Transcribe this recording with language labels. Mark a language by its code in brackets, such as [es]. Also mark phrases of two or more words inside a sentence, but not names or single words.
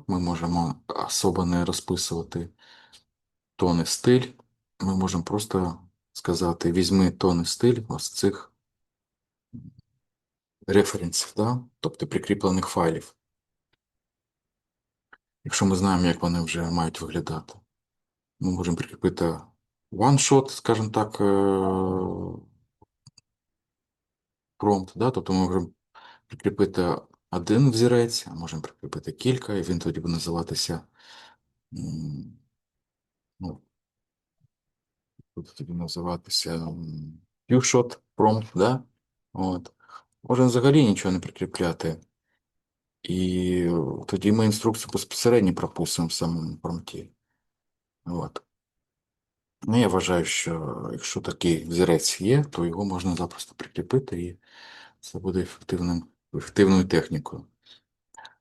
[uk] Ми можемо особо не розписувати тон і стиль, ми можемо просто сказати, візьми тон і стиль ось цих референсів, да? Тобто прикріплених файлів, якщо ми знаємо, як вони вже мають виглядати. Ми можемо прикріпити one-shot, скажімо так, промпт, да? Тобто ми можемо прикріпити один взірець, а можемо прикріпити кілька, і він тоді буде називатися, ну, буде тоді називатися [en] few-shot prompt, [uk] да? От. Можемо взагалі нічого не прикріпляти. І тоді ми інструкцію безпосередньо пропустимо в самому промпті. От. Ну, я вважаю, що якщо такий взірець є, то його можна запросто прикріпити, і це буде ефективною технікою.